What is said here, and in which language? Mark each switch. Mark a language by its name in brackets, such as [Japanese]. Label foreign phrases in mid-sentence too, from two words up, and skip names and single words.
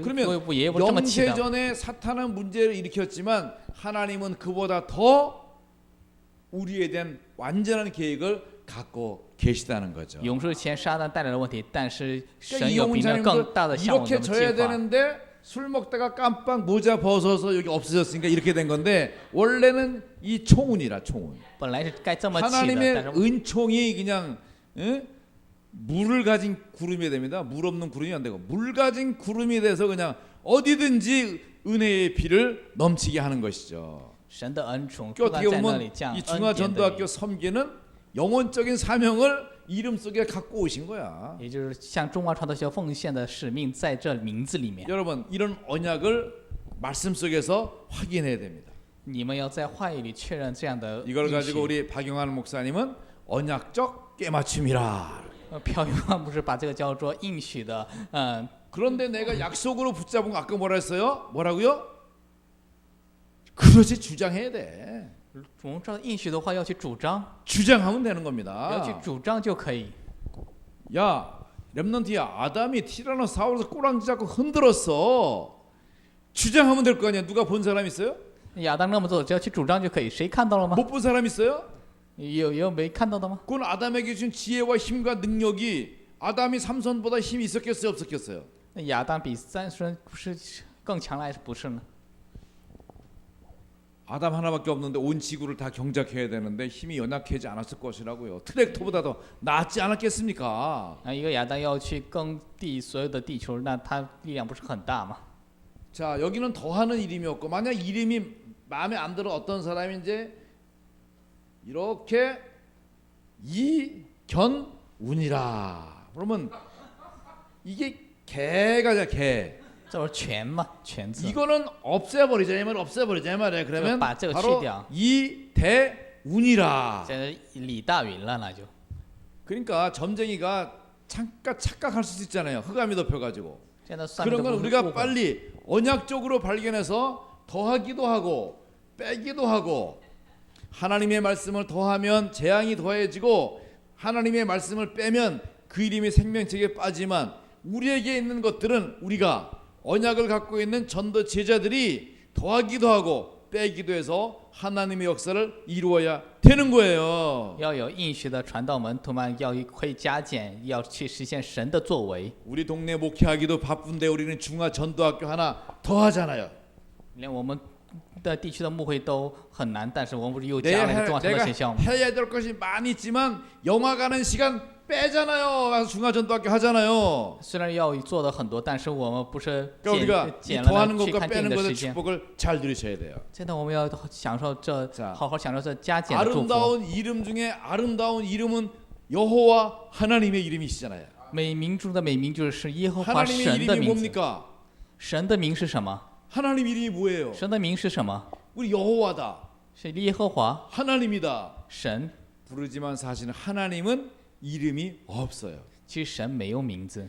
[Korean] 그러면 [Chinese] 不也不是这么起的。 [Korean] 영세전에 사탄은 문제를 일으켰지만 하나님은 그보다 더 우리에 대한 완전한 계획을 갖고 계시다는 거죠. [Chinese] 永世前撒旦带来的问题，但是 [Korean] 그러니까 [Chinese] 神有比那更大的向我们 [Korean] 이렇게 [Chinese] 的 [Korean] 져야 [Chinese] 计划。 [Korean] 되는데 술 먹다가 깜빡 모자 벗어서 여기 없어졌으니까 이렇게 된 건데 원래는 이 총운이라 총운. [Chinese] 本来是该这么起的， [Korean] 하나님의 [Chinese] 但是 [Korean] 은총이 그냥 물을 가진 구름이 됩니다. 물 없는 구름이 안 되고 물 가진 구름이 돼서 그냥 어디든지 은혜의 비를 넘치게 하는 것이죠. [Chinese] 神的恩宠 [Korean] 그 [Chinese] 不断 [Korean] 어떻게 [Chinese] 在那 [Korean] 보면 [Chinese] 里降 [Korean] 이 [Chinese] 恩典的 [Korean] 중화전도학교 섬기는 영혼적인 사명을 이름 속에 갖고 오신 거야. [Chinese] 也就是向中华传道学奉献的使命在这名字里面。 [Korean] 여러분 이런 언약을 말씀 속에서 확인해야 됩니다. [Chinese] 你们要在话语里确认这样的 [Korean] 이걸 [Chinese] 应 [Korean] 가지고 [Chinese] 许。 [Korean] 우리 박영환 목사님은 언약적 깨맞춤이라. [Chinese] 朴元焕不是把这个叫做应许的， [Korean] 그런데 내가 약속으로 붙잡은 거 아까 뭐라 했어요? 뭐라고요? 그렇지 주장해야 돼. [Chinese] 我们知道应许的话要去主张， [Korean] 주장하면 되는 [Chinese] 要去 [Korean] 겁니다. [Chinese] 主张就可以。 [Korean] 야 렘넌트야 아담이 티라노사우루스 꼬랑지 잡고 흔들었어. 주장하면 될 거 아니야. 누가 본 사람 있어요? [Chinese] 亚当那么做，只要去主张就可以。谁看到了吗？ [Korean] 못 본 사람 있어요? [Chinese] 有没看到的吗？ [Korean] 그건 아담에게 준 지혜와 힘과 능력이 아담이 삼손보다 힘이 있었겠어요 없었겠어요? [Chinese] 那亚当比三孙不是更强了还是不是呢？ [Korean] 아담 하나밖에 없는데 온 지구를 다 경작해야 되는데 힘이 연약하지 않았을 것이라고요. 트랙터보다도 낫지 않았겠습니까? [Chinese] 一个亚当要去耕地所有的地球，那他力量不是很大吗？ [Korean] 자, 여기는 더하는 이름이 없고 만약 이름이 마음에 안 들어 어떤 사람이 이제 이렇게 이견운이라 그러면 이게 개가 개. [Chinese] 这不是全吗？全字。 [Korean] 이거는 없애버리자 이 말 없애버리자 이 말이에요. 그러면 [Chinese] 把这个 [Korean] 바로 [Chinese] 去掉。 [Korean] 이대운이라. [Chinese] 现在李大云了，那就。 [Korean] 그러니까 점쟁이가 잠깐 착각할 수 있잖아요. 흑암이 덮여가지고. [Chinese] 现在算命 [Korean] 그런 [Chinese] 的 [Korean] 건 [Chinese] 误 [Korean] 우리가 [Chinese] 会。 [Korean] 빨리 언약적으로 발견해서 더하기도 하고 빼기도 하고 하나님의 말씀을 더하면 재앙이 더해지고 하나님의 말씀을 빼면 그 이름이 생명책에 빠지만 우리에게 있는 것들은 우리가 언약을 갖고 있는 전도 제자들이 더하기도 하고 빼기도 해서 하나님의 역사를 이루어야 되는 거예요. [Chinese] 要有应许的传道门徒们，要会加减，要去实现神的作为。 [Korean] 우리 동네 목회하기도 바쁜데 우리는 중화 전도학교 하나 더 하잖아요. [Chinese] 连我们的地区的牧会都很难，但是我们不是又 [Korean] 내가 [Chinese] 加了一个中华传道学校吗？ [Korean] 해야 될 것이 많이 있지만 영화 가는 시간 빼잖아요. 가서 중화 전도학교 하잖아요. [Chinese] 虽然要做的很多，但是我们不是 [Korean] 그러니까 우리가 [Chinese] 减 [Korean] 이 [Chinese] 了 [Korean] 더하는 [Chinese] 呢去 [Korean] 것과 [Chinese] 看电影 [Korean] 빼는 [Chinese] 的 [Korean] 것의 [Chinese] 时间。 [Korean] 축복을 잘 누리셔야 돼요. [Chinese] 现在我们要享受这 [Korean] 자 ， [Chinese] 好好享受这加减的祝福。 [Korean] 아름다운 이름 중에 아름다운 이름은 여호와 하나님의 이름이시잖아요. [Chinese] 美名中的美名就是耶和华 [Korean] 하나님의 [Chinese] 神的 [Korean] 이름이 [Chinese] 名字。 [Korean] 뭡니까? [Chinese] 神的名是什么？ [Korean] 하나님 이름이 뭐예요? [Chinese] 神的名是什么？ [Korean] 우리 여호와다. [Chinese] 是耶和华 [Korean] 하나님이다. [Chinese] 神。 [Korean] 부르지만 사실은 하나님은 이름이 없어요. [Chinese] 其实神没有名字，